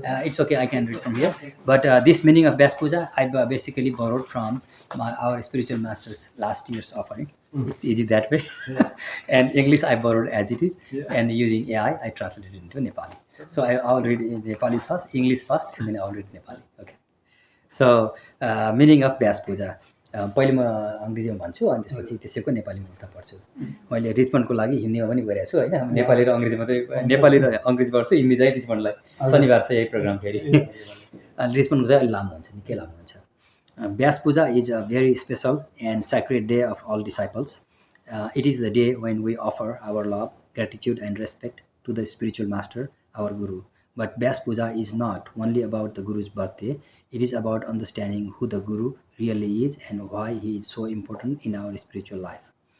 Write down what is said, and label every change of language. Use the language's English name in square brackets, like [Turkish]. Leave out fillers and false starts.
[English] It's okay. I can read from here. But this meaning of Vyas Puja, I basically borrowed from our spiritual master's last year's offering. It's easy that way. And English I borrowed as it is, and using AI I translated it into Nepali. So I'll read in Nepali first, English first, and then I'll read Nepali. Okay. So meaning of Vyas Puja. [Nepali] पहिले म अङ्ग्रेजीमा भन्छु अनि त्यसपछि त्यसैको नेपालीमा उल्टा पढ्छु. मैले रिचमन्डको लागि हिन्दीमा पनि गरिरहेको छु होइन. नेपाली र अङ्ग्रेजी मात्रै, नेपाली र अङ्ग्रेजी पढ्छु, हिन्दी चाहिँ रिचमन्डलाई. शनिबार चाहिँ यही प्रोग्राम फेरि. रिचमन्डको चाहिँ अलिक लामो हुन्छ, निकै लामो हुन्छ. [English] Vyas Puja is a very special and sacred day of all disciples. It is the day when we offer our love, gratitude and respect to the spiritual master, our Guru. But Vyas Puja is not only about the Guru's birthday, it is about understanding who the Guru really is and why he is so important in our spiritual life.